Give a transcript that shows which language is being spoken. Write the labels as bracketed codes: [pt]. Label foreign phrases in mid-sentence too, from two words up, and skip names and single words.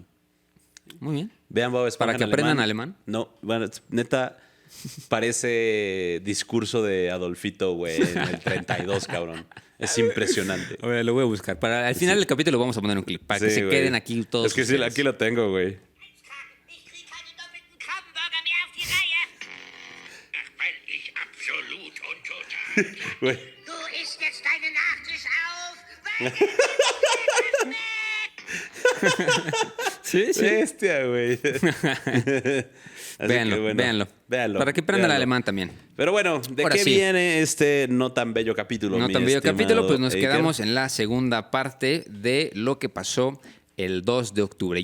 [es] Muy bien. Vean Bob Esponja ¿Para que en aprendan alemán? No, bueno, neta, parece discurso de Adolfito, güey, en el 32, cabrón. Es impresionante. A ver, lo voy a buscar. Al final del capítulo vamos a poner un clip para que Sí, se güey. queden aquí todos. Es que sí, ustedes. aquí lo tengo, güey. [de] Ich krieg keine doppelten Krabbenburger mehr auf die Reihe. Ach, weil ich absolut und total. [es] Güey. [de] Du isst jetzt deinen Nachtisch auf, weil [es] Sí, sí. Bestia, güey. Así Véanlo, que, bueno, véanlo. Para que aprendan el véanlo. alemán también. Pero bueno, ¿de Ahora qué sí. viene este no tan bello capítulo? No mi tan bello estimado capítulo, pues nos Iker? quedamos en la segunda parte de lo que pasó el 2 de octubre.